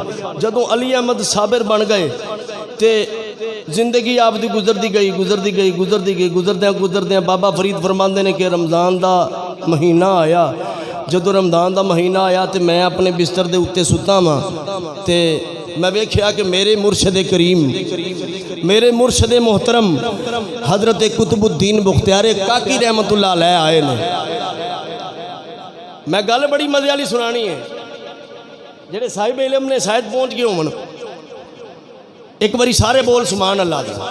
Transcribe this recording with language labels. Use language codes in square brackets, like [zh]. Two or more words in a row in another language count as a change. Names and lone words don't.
[pa] جدوں علی احمد صابر بن گئے تے زندگی آپ دی گزردیاں بابا فرید فرماندے نے کہ رمضان دا مہینہ آیا. جدو رمضان دا مہینہ آیا تے میں اپنے بستر دے اتے ستا ماں تے میں ویکھیا کہ میرے مرشد کریم، میرے مرشد محترم حضرت قطب الدین بختیار کاکی [ar] رحمت اللہ علیہ [pa] آئے نے. میں گل بڑی مزے والی سنانی ہے، جڑے صاحب علم نے شاید پہنچ گئے ہون. ایک باری سارے بول [ar] سبحان اللہ [pa] دا.